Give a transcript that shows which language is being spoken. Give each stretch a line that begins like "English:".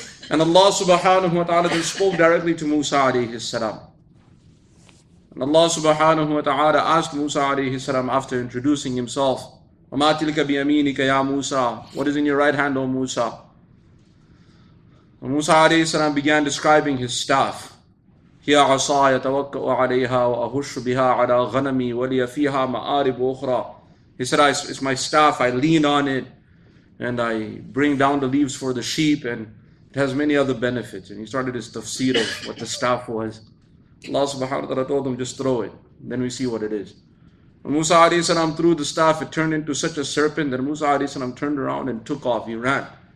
English: And Allah subhanahu wa ta'ala then spoke directly to Musa alayhi salam. And Allah subhanahu wa ta'ala asked Musa alayhi salam, after introducing himself,
Arabic: وَمَا تِلْكَ بِيَمِينِكَ يَا Musa,
English: what is in your right hand, O Musa? And Musa alayhi salam began describing his staff.
Arabic: هِيَ عَصَايَ تَوَكَّأُ عَلَيْهَا وَأَهُشُّ بِهَا عَلَى غَنَمِي وَلِيَ فِيهَا مَآرِبُ أُخْرَى.
English: He said, it's my staff, I lean on it, and I bring down the leaves for the sheep, and it has many other benefits. And he started his tafseer of what the staff was. Allah subhanahu wa ta'ala told him, just throw it. Then we see what it is. When Musa alayhi salam threw the staff, it turned into such a serpent that Musa alayhi salam turned around and took off. He ran.